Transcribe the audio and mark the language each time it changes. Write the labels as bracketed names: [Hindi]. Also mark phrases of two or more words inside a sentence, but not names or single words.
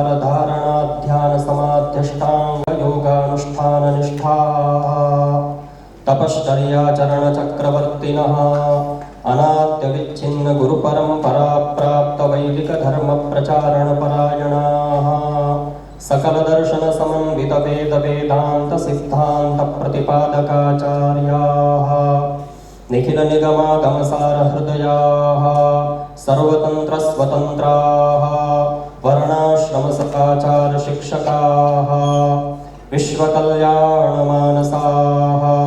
[Sanskrit] ધારણા ધ્યાન સમાધ્યષ્ટાંગ યોગાનુષ્ઠાન નિષ્ઠાઃ તપશ્ચર્યાચરણ ચક્રવર્તિનઃ અનાદ્ય વિચ્છિન્ન ગુરુ પરંપરા પ્રાપ્ત વૈદિક ધર્મ પ્રચારણ પરાયણાઃ सकल दर्शन समन्वित वेद वेदांत सिद्धांत प्रतिपादकाचार्याः निखिल निगमागम सार हृदयाः सर्वतंत्र स्वतंत्राः वर्णाश्रम सदाचार शिक्षकाः विश्वकल्याणमानसाः